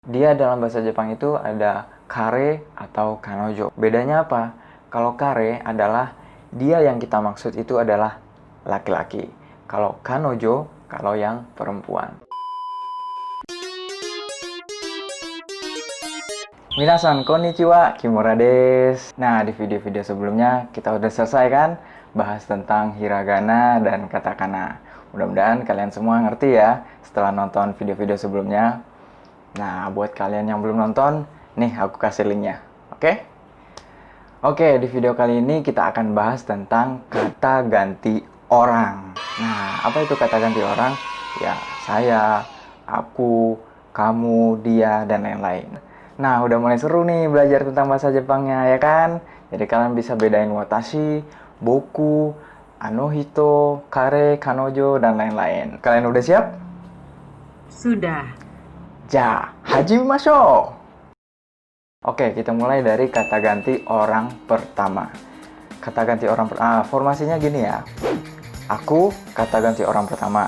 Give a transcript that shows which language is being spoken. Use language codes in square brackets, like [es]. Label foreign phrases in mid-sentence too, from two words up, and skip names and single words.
[id] Dia dalam bahasa Jepang itu ada kare atau kanojo. Bedanya apa? Kalau kare adalah dia yang kita maksud itu adalah laki-laki. Kalau kanojo, kalau yang perempuan. [ja] みなさんこんにちは、Kimuraです. [id] Nah, di video-video sebelumnya kita udah selesai kan bahas tentang hiragana dan katakana. Mudah-mudahan kalian semua ngerti ya setelah nonton video-video sebelumnya. Nah, buat kalian yang belum nonton, nih aku kasih linknya. Oke? Oke, di video kali ini kita akan bahas tentang kata ganti orang. Nah, apa itu kata ganti orang? Ya, saya, aku, kamu, dia, dan lain-lain. Nah, udah mulai seru nih belajar tentang bahasa Jepangnya, ya kan? Jadi kalian bisa bedain watashi, boku, anohito, kare, kanojo, dan lain-lain. Kalian udah siap? Sudah. [ja] じゃ、始めましょう! [id] Oke, kita mulai dari kata ganti orang pertama. Kata ganti orang formasinya gini ya. Aku, kata ganti orang pertama.